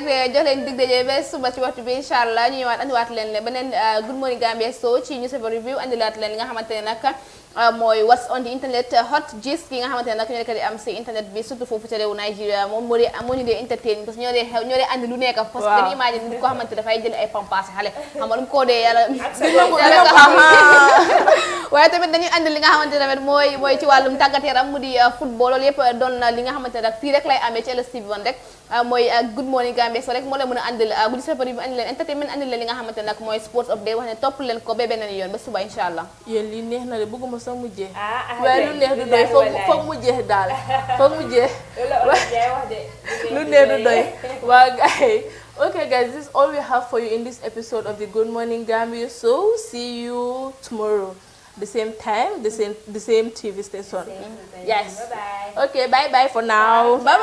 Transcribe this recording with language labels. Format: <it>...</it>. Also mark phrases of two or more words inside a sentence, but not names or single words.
<wo>rek jox leen dig daje ba suba ci waxtu bi inshallah ñu ñëwaat andiwaat leen beneen Good Morning Gambia show ci newspaper review andilaat leen li nga xamante ne nag mooy</wo> <en>what's on the internet hot gist</en> <wo>ki nga xamante ne nag ñoo nekk di am si internet bi surtout foofu ci réewu Nigeria moom moo ñu dee entertain parce que ñoo dee andi lu nekk parce que dañuy imagine nit ko xamante dafay jël ay pampaasi xale xam nga lu mu ko dee yàlla nga xam waaye tamit dañuy andi li nga xamante ne tamit mooy ci wàllum tàggat yaram mu di football loolu yëpp doon na li nga xamante ne nag fii rek lay amee ci LSTV bi rek mooy Good Morning Gambia so rek moo leen mën a andil bu newspaper bi andi leen entertainment andi leen li nga xamante ne nag mooy</wo> <en>sports update</en> <wo>wax ne topp leen ko ba beneen yoon ba suba inshallah. Yéen li neex na de bëgguma sax mu jeex waaye lu neex du doy foog mu jeex daal foog mu jeex lu neex du doy waa guys.</wo> <en>Okay guys, this is all we have for you in this episode of the Good Morning Gambia. So see you tomorrow, the same time, the same TV station. Yes. Bye bye. Okay, bye bye for now. Bye bye.</en>